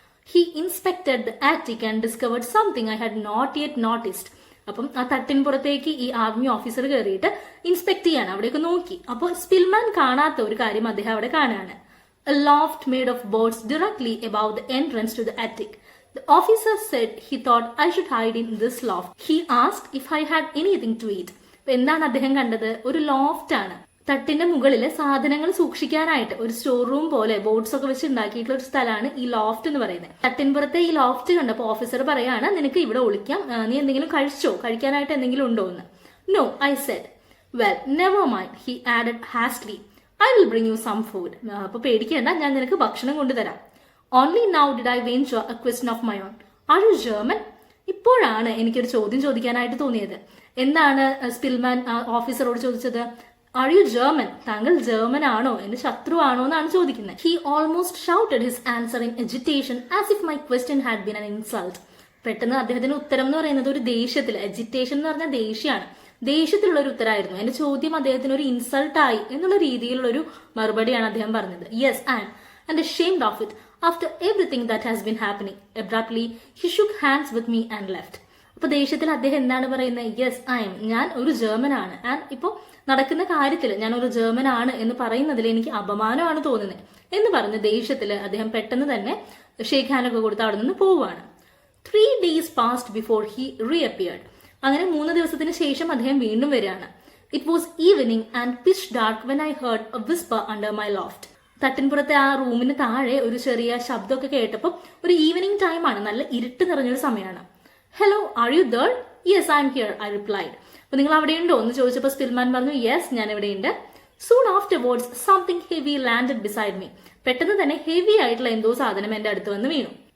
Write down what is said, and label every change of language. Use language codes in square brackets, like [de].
[en] He inspected the attic and discovered something I had not yet noticed. [ml] അപ്പം ആ തട്ടിൻപുറത്തേക്ക് ഈ army officer കയറിയിട്ട് inspect ചെയ്യാണ്, അവിടേക്ക് നോക്കി. അപ്പോൾ സ്പിൽമാൻ കാണാത്ത ഒരു കാര്യം അദ്ദേഹം അവിടെ കാണുകയാണ്. [en] A loft made of boards directly above the entrance to the attic. The officer said he thought I should hide in this loft. He asked if I had anything to eat. [ml] എന്താണ് അദ്ദേഹം കണ്ടത്? ഒരു loft ആണ്. തട്ടിന്റെ മുകളിൽ സാധനങ്ങൾ സൂക്ഷിക്കാനായിട്ട് ഒരു store room പോലെ boards ഒക്കെ വെച്ച് ഉണ്ടാക്കിയിട്ടുള്ള ഒരു സ്ഥലമാണ് ഈ ലോഫ്റ്റ് എന്ന് പറയുന്നത്. തട്ടിൻപുറത്തെ ഈ ലോഫ്റ്റ് കണ്ടപ്പോൾ ഓഫീസർ പറയാണ്, നിനക്ക് ഇവിടെ ഒളിക്കാം, നീ എന്തെങ്കിലും കഴിച്ചോ, കഴിക്കാനായിട്ട് എന്തെങ്കിലും ഉണ്ടോ എന്ന്. [en] No, I said. Well, never mind, he added hastily. I will bring you some food. [ml] അപ്പൊ പേടിക്കേണ്ട, ഞാൻ നിനക്ക് ഭക്ഷണം കൊണ്ടുതരാം. [en] Only now did I venture a question of my own. Are you German? [ml] ഇപ്പോഴാണ് എനിക്കൊരു ചോദ്യം ചോദിക്കാനായിട്ട് തോന്നിയത്. എന്താണ് സ്പിൽമാൻ ഓഫീസറോട് ചോദിച്ചത്? [en] Are you German? [ml] താങ്കൾ ജർമ്മൻ ആണോ, എന്റെ ശത്രു ആണോ എന്നാണ് ചോദിക്കുന്നത്. [en] He almost shouted his answer in agitation as if my question had been an insult. [ml] പെട്ടെന്ന് അദ്ദേഹത്തിന്റെ ഉത്തരം എന്ന് പറയുന്നത് ഒരു ദേഷ്യത്തിൽ, എജിറ്റേഷൻ എന്ന് പറഞ്ഞാൽ ദേഷ്യമാണ്, ദേഷ്യത്തിലുള്ള ഒരു ഉത്തരമായിരുന്നു. എന്റെ ചോദ്യം അദ്ദേഹത്തിന് ഒരു ഇൻസൾട്ടായി എന്നുള്ള രീതിയിലുള്ള ഒരു മറുപടിയാണ് അദ്ദേഹം പറഞ്ഞത്. [en] Yes, and ashamed of it after everything that has been happening. Abruptly he shook hands with me and left. [ml] അപ്പൊ ദേഷ്യത്തിൽ അദ്ദേഹം എന്താണ് പറയുന്നത്? യെസ്, ഞാൻ ഒരു ജർമ്മൻ ആണ്. ആൻഡ് ഇപ്പൊ നടക്കുന്ന കാര്യത്തിൽ ഞാൻ ഒരു ജർമ്മൻ ആണ് എന്ന് പറയുന്നതിൽ എനിക്ക് അപമാനമാണ് തോന്നുന്നത് എന്ന് പറഞ്ഞ് ദേഷ്യത്തിൽ അദ്ദേഹം പെട്ടെന്ന് തന്നെ ഷേക്ക് ഹാൻഡ് ഒക്കെ കൊടുത്ത് അവിടെ നിന്ന് പോവുകയാണ്. [en] 3 days passed before he reappeared. [ml] അങ്ങനെ 3 ദിവസത്തിന് ശേഷം അദ്ദേഹം വീണ്ടും വരികയാണ്. [en] It was evening and pitch dark when I heard a whisper under my loft. [ml] തട്ടിൻപുറത്തെ ആ റൂമിന് താഴെ ഒരു ചെറിയ ശബ്ദമൊക്കെ കേട്ടപ്പോൾ ഒരു ഈവനിങ് ടൈമാണ്, നല്ല ഇരുട്ട് നിറഞ്ഞൊരു സമയമാണ്. [en] Hello, are you there? Yes, I am here, I replied. [ml] അപ്പൊ നിങ്ങൾ അവിടെ ഉണ്ടോ എന്ന് ചോദിച്ചപ്പോൾ സ്പിൽമാൻ പറഞ്ഞു, യെസ്, ഞാൻ എവിടെയുണ്ട്. [en] Soon afterwards something heavy landed beside me. [ml] പെട്ടെന്ന് തന്നെ ഹെവി ആയിട്ടുള്ള എന്തോ സാധനം എന്റെ അടുത്ത് വന്ന് വീണു.